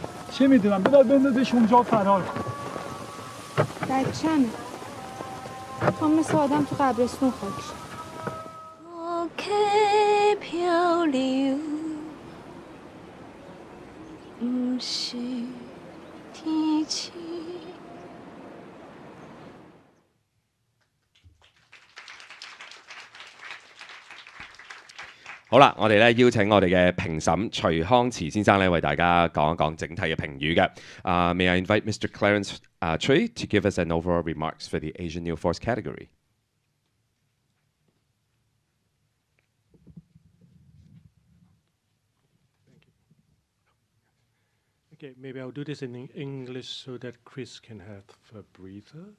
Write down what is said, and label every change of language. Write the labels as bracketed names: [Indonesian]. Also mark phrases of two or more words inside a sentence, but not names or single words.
[Persian] چه میدونم بذار بندازش اونجا فرار کن. بچه‌مه. میخوام مثل آدم تو قبرستون خاک شم. 我客漂流，不是天气。 [Cantonese] 好啦，我哋咧邀請我哋嘅評審徐康慈先生咧，為大家講一講整體嘅評語嘅。 [English] May I invite Mr. Clarence Chui to give us an overall remarks for the Asian New Force category? Okay, maybe I'll do this in English so that Chris can have a breather.